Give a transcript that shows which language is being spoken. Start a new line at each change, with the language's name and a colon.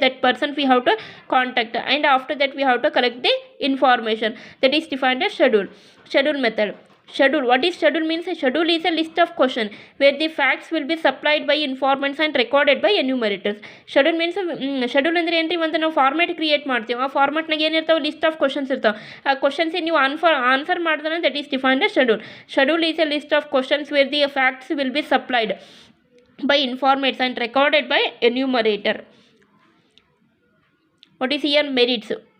English: That person we have to contact and after that we have to collect the information. That is defined as schedule method. Schedule. What is schedule means? A schedule is a list of questions where the facts will be supplied by informants and recorded by enumerators. Schedule means schedule
Kannada: ಅಂದರೆ ಏನ್ರಿ? ಒಂದು ನಾವು format create ಮಾಡ್ತೀವಿ. ಆ ಫಾರ್ಮ್ಯಾಟ್ನಾಗ ಏನಿರ್ತಾವೆ? List of questions ಇರ್ತಾವೆ. ಆ ಕ್ವಶನ್ಸಿಗೆ ನೀವು answer ಮಾಡಿದ್ರೆ
English: That is defined as schedule. Schedule is a list of questions where the facts will be supplied by informants and recorded by enumerator. What is here? Merits.